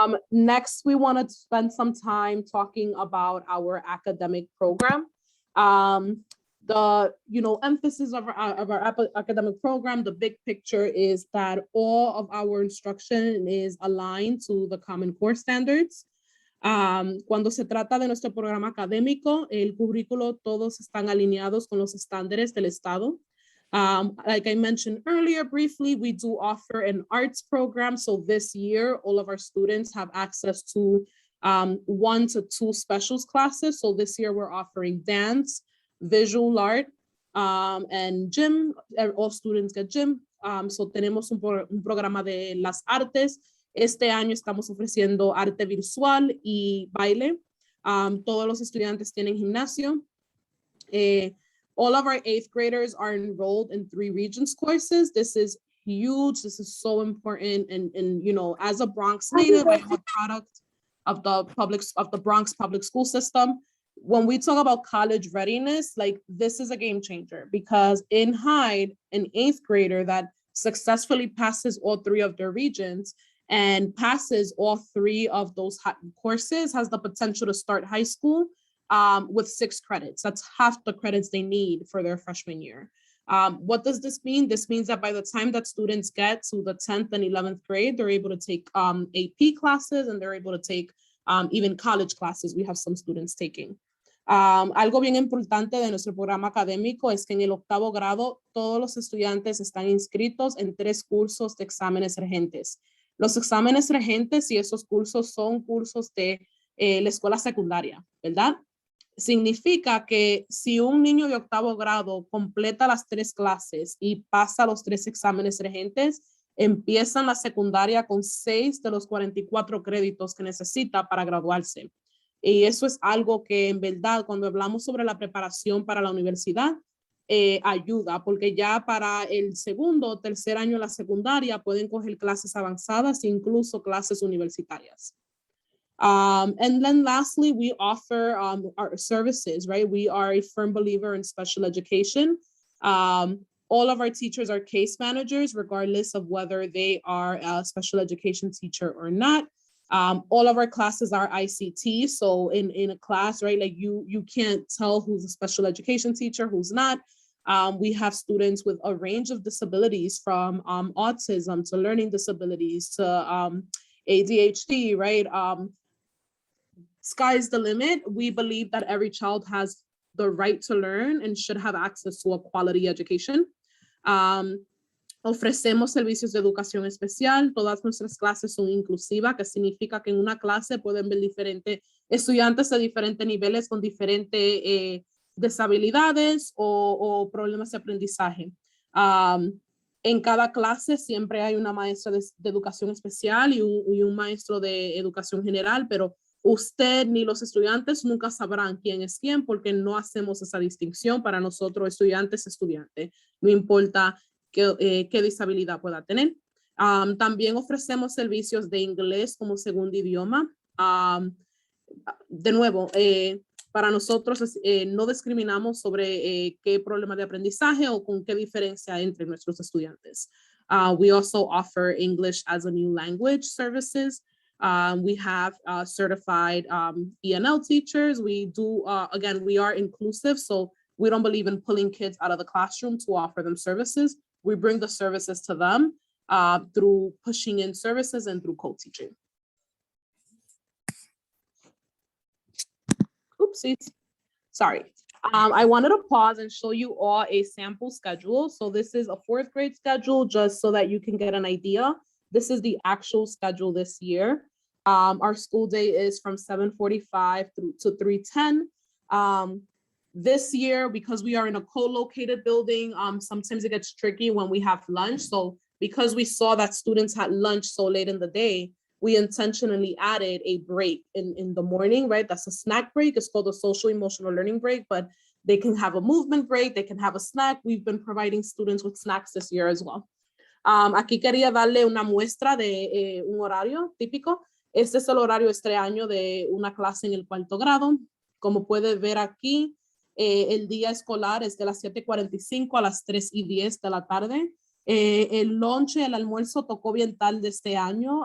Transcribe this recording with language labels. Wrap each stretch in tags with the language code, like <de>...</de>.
<en>Next, we want to spend some time talking about our academic program. The emphasis of our academic program, the big picture is that all of our instruction is aligned to the Common Core standards.</en> <es>Cuando se trata de nuestro programa académico, el currículo, todos están alineados con los estándares del Estado.</es> <en>Like I mentioned earlier briefly, we do offer an arts program. So this year, all of our students have access to 1 to 2 specials classes. So this year we're offering dance, visual art, and gym. All students get gym.</en> <es>So tenemos un programa de las artes. Este año estamos ofreciendo arte visual y baile. Todos los estudiantes tienen gimnasio.</es> <en>All of our 8th graders are enrolled in 3 Regents courses. This is huge. This is so important. And as a Bronx native, I am a product of the Bronx public school system. When we talk about college readiness, like this is a game changer, because in Hyde, an 8th grader that successfully passes all 3 of their Regents and passes all 3 of those courses has the potential to start high school with 6 credits. That's half the credits they need for their freshman year. What does this mean? This means that by the time that students get to the 10th and 11th grade, they're able to take AP classes, and they're able to take even college classes. We have some students taking.</en> <es>Algo bien importante de nuestro programa académico es que en el 8º grado todos los estudiantes están inscritos en 3 cursos de exámenes regentes. Los exámenes regentes y esos cursos son cursos de la escuela secundaria, ¿verdad? Significa que si un niño de 8º grado completa las 3 clases y pasa los 3 exámenes regentes, empiezan la secundaria con 6 de los 44 créditos que necesita para graduarse. Y eso es algo que en verdad cuando hablamos sobre la preparación para la universidad, ayuda, porque ya para el 2º o 3er año de la secundaria pueden coger clases avanzadas e incluso clases universitarias.</es> <en>And then lastly, we offer our services, right? We are a firm believer in special education. All of our teachers are case managers, regardless of whether they are a special education teacher or not. All of our classes are ICT. So in a class, right, like you can't tell who's a special education teacher, who's not. We have students with a range of disabilities, from autism to learning disabilities to ADHD, right? Sky's the limit. We believe that every child has the right to learn and should have access to a quality education.</en> <es>Ofrecemos servicios de educación especial. Todas nuestras clases son inclusivas, que significa que en una clase pueden ver diferentes estudiantes de diferentes niveles con diferentes deshabilidades o problemas de aprendizaje. En cada clase siempre hay una maestra de educación especial y un maestro de educación general, pero usted ni los estudiantes nunca sabrán quién es quién, porque no hacemos esa distinción. Para nosotros, estudiantes, no importa qué disabilidad pueda tener. También ofrecemos servicios de inglés como segundo idioma. De nuevo, para nosotros no discriminamos sobre qué problema de aprendizaje o con qué diferencia entre nuestros estudiantes.</es> <en>We also offer English as a new language services. We have certified ENL teachers. We do, again, we are inclusive, so we don't believe in pulling kids out of the classroom to offer them services. We bring the services to them through pushing in services and through co-teaching. Oopsies, sorry. I wanted to pause and show you all a sample schedule. So this is a 4th grade schedule, just so that you can get an idea. This is the actual schedule this year. Our school day is from 7:45 through to 3:10. This year, because we are in a co-located building, sometimes it gets tricky when we have lunch. So because we saw that students had lunch so late in the day, we intentionally added a break in the morning, right? That's a snack break. It's called a social emotional learning break, but they can have a movement break. They can have a snack. We've been providing students with snacks this year as well.</en> <es>Aquí quería darle una muestra de un horario típico. Este es el horario este año de una clase en el 4º grado. Como puede ver aquí, el día escolar es de las 7:45 a las 3:10 de la tarde. El lonche, el almuerzo tocó bien tarde este año.</es>